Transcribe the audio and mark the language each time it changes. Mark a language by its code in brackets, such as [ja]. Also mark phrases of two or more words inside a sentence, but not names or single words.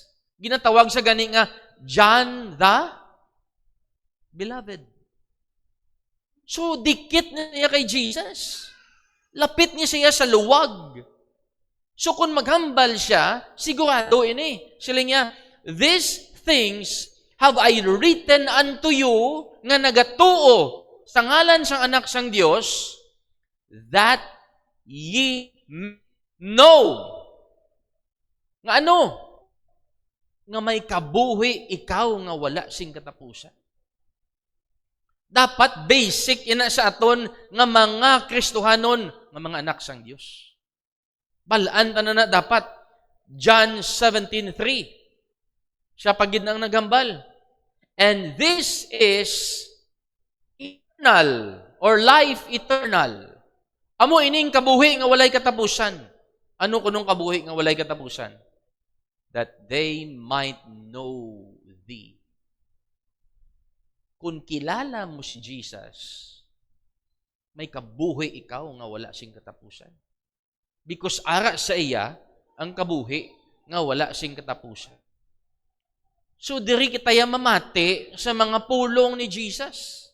[hil] Ginatawag sa gani nga, John the Beloved. So, dikit niya kay Jesus. Lapit niya siya sa luwag. So, kung maghambal siya, sigurado ini. Sila niya, [en] these things have I written unto you [hil] nga nagatuo sa ngalan sang anak sang Dios, [en] that ye know. [hil] Nga ano? Nga may kabuhi ikaw nga wala sing katapusan. Dapat basic ina sa aton nga mga Kristohanon, nga mga anak sang Dios. Balaan ta na dapat. John 17:3. Siya pagid nang naghambal. [en] And this is eternal or life eternal. [hil] Amo ining kabuhi nga walay katapusan. Ano kunong kabuhi nga walay katapusan? [en] That they might know thee. [hil] Kung kilala mo si Jesus, may kabuhi ikaw nga wala sing katapusan. Because ara sa iya ang kabuhi nga wala sing katapusan. So, diri kita mamati sa mga pulong ni Jesus.